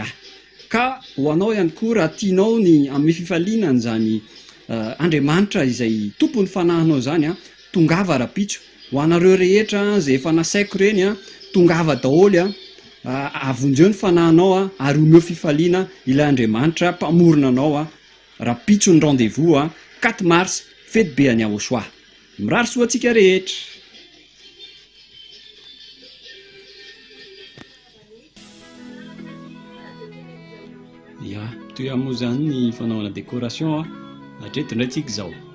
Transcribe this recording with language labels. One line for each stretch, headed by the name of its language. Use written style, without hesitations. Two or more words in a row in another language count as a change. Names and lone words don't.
Malagasy: Ka ho anao ihany koa raha tianao ny amin'ny fifaliana n'izany Andriamanitra izay tompony fanahinao zany tongava rapitso. Ho anareo rehetra zay efa nasaiko reny tongava daholo avonjeo ny fanahinao ary omeo fifaliana ilay Andriamanitra mpamorona anao rapitso ny
French: rendez-vous 4 mars
Malagasy: fety be any Yahoshua. Mirary soa antsika rehetra. Ya, toy moa zany ny fanaovana décoration hatreto indray tsika zao.